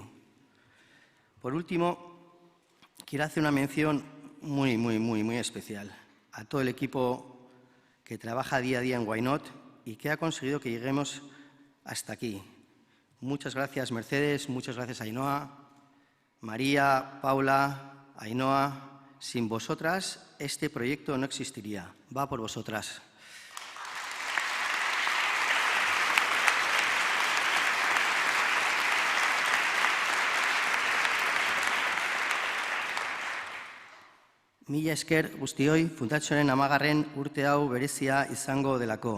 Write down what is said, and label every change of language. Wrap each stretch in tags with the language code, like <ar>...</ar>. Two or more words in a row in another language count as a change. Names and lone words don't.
<es>Por último, quiero hacer una mención muy especial a todo el equipo que trabaja día a día en Why Not y que ha conseguido que lleguemos hasta aquí. Muchas gracias, Mercedes, muchas gracias, Ainhoa, María, Paula, Ainhoa. Sin vosotras, este proyecto no existiría. Va por vosotras.</es> <eu>Mila esker guztioi, Fundazioaren 10. urte hau berezia izango delako.</eu>